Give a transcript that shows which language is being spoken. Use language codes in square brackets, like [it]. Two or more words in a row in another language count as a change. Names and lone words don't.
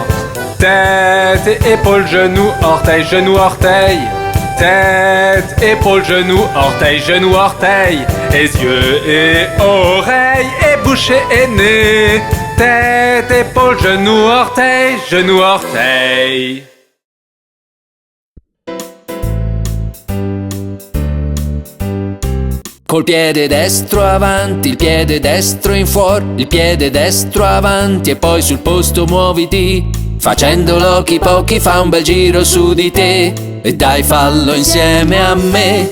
[fr] Tête et épaules, genoux, orteil, genou, orteil. Tête, épaules, genoux, orteil, genou, orteil. Les yeux et oreilles et bouche et nez. Tête, épaules, genoux, orteil, genou, orteil. [it] Col piede destro avanti, il piede destro in fuori, il piede destro avanti e poi sul posto muoviti. Facendolo chi pochi fa un bel giro su di te e dai fallo insieme a me.